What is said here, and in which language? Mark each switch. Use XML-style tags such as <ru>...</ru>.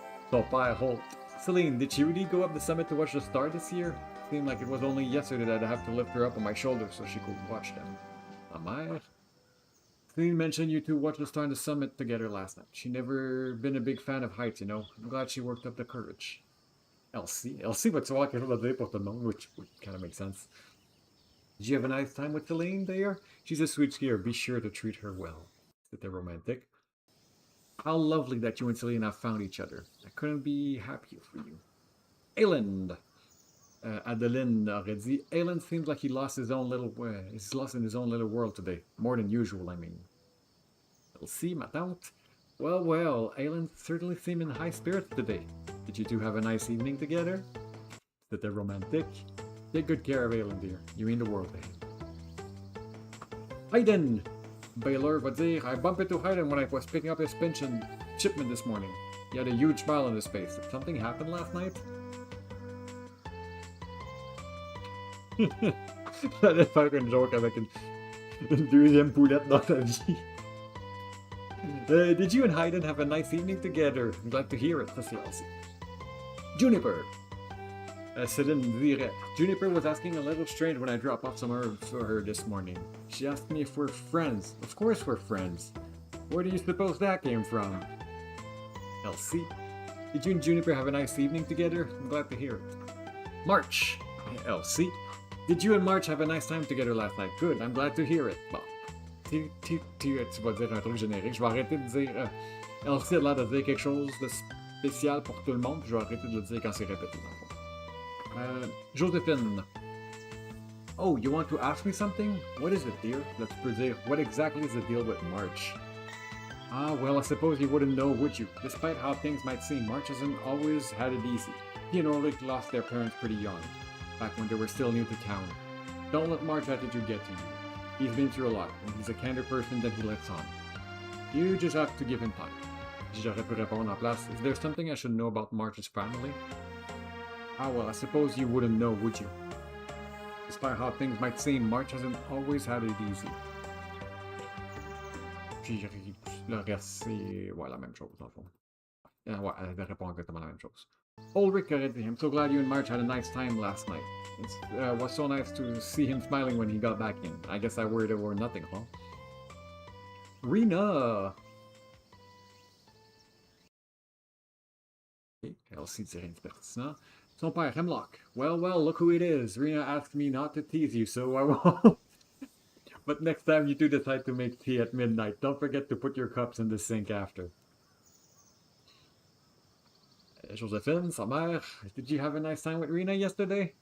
<en>So by Holt. Celine, did she really go up the summit to watch the star this year? Seemed like it was only yesterday that I have to lift her up on my shoulders so she could watch them. Am I? Celine mentioned you two watched the star on the summit together last night. She never been a big fan of heights, you know. I'm glad she worked up the courage.</en> <fr>Elsie va te savoir quelque chose à dire pour tout le monde,</fr> <en>which kind of makes sense. Did you have a nice time with Celine there? She's a sweet skier. Be sure to treat her well. Is it romantic? How lovely that you and Celine have found each other. I couldn't be happier for you. Ayland.</en> <fr>Adeline aurait dit,</fr> <en>Ayland seems like he's lost in his own little world today. More than usual, I mean. We'll see,</en> <fr>ma tante.</fr> <en>Well, Ayland certainly seemed in high spirits today. Did you two have a nice evening together? Is it romantic? Take good care of Ayland, dear. You mean the world to him. Hayden!</en> <fr>Baylor va dire,</fr> <en>I bumped into Hayden when I was picking up his pension shipment this morning. He had a huge smile on his face. Did something happen last night?</en> <fr>J'allais faire une joke avec une deuxième poulette dans ta vie.</fr> <en>Did you and Hayden have a nice evening together? I'm glad to hear it.</en> <fr>Ça c'est Elsie.</fr> <en>Juniper.</en> <fr>Celine dirait,</fr> <en>Juniper was asking a little strange when I dropped off some herbs for her this morning. She asked me if we're friends. Of course we're friends. Where do you suppose that came from? Elsie. Did you and Juniper have a nice evening together? I'm glad to hear it. March. Elsie. Did you and March have a nice time together last night? Good, I'm glad to hear it. Bon.</en> <fr>Tu vas dire un truc générique. Je vais arrêter de dire... Elsie a l'air de dire quelque chose de spécial pour tout le monde, puis je vais arrêter de le dire quand c'est répété. Josephine.</fr> <en>Oh, you want to ask me something? What is it, dear? Let's dire, what exactly is the deal with March? Ah, well, I suppose you wouldn't know, would you? Despite how things might seem, March hasn't always had it easy. He and Ulrich lost their parents pretty young, back when they were still new to town. Don't let March's attitude get to you. He's been through a lot, and he's a kinder person than he lets on. You just have to give him time.</en> <fr>J'aurais pu répondre en place.</fr> <en>Is there something I should know about March's family? Ah well, I suppose you wouldn't know, would you? Despite how things might seem, March hasn't always had it easy.</en> <fr>Puis le reste, c'est ouais, la même chose, dans le fond. Ouais, elle répond exactement la même chose. Ulrich aurait dit,</fr> <en>I'm so glad you and March had a nice time last night. It was so nice to see him smiling when he got back in. I guess I worried over nothing, huh? Rena!</en> <fr>Okay, Elsie dit rien de pertinent. Son père,</fr> <en>Hemlock. Well, look who it is. Rena asked me not to tease you, so I won't. But next time you do decide to make tea at midnight, don't forget to put your cups in the sink after. Josephine,</en> <fr>sa mère,</fr> <en>did you have a nice time with Rena yesterday?</en>